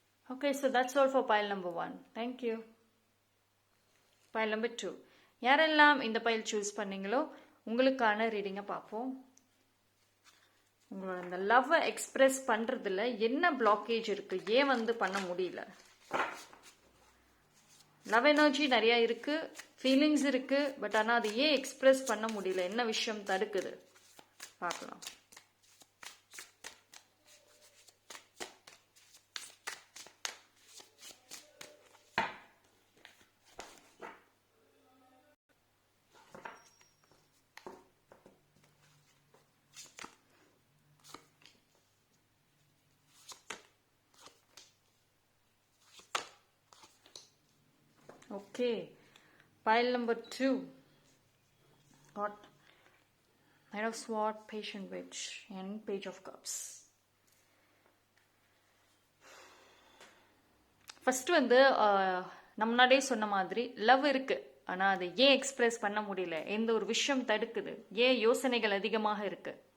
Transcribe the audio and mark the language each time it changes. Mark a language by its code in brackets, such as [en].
[en] Okay, so that's all for pile number 1. Thank you. Pile number 2. [ta] யாரெல்லாம் இந்த file choose பண்ணீங்களோ உங்களுக்கான ரீடிங்கை பார்ப்போம். உங்களோட அந்த லவ்வை எக்ஸ்பிரஸ் பண்ணுறதுல என்ன பிளாக்கேஜ் இருக்குது, ஏன் வந்து பண்ண முடியல? லவ் எனர்ஜி நிறையா இருக்குது, ஃபீலிங்ஸ் இருக்குது, பட் ஆனால் அது ஏன் எக்ஸ்பிரஸ் பண்ண முடியல, என்ன விஷயம் தடுக்குது பார்க்கலாம். [en] Okay, pile number 2 got Knight of Swords, Patient Witch and Page of Cups. [ta] First வந்து நம்ம முன்னாடியே சொன்ன மாதிரி லவ் இருக்கு, ஆனால் அதை ஏன் எக்ஸ்பிரஸ் பண்ண முடியல, எந்த ஒரு விஷயம் தடுக்குது, ஏன் யோசனைகள் அதிகமாக இருக்கு.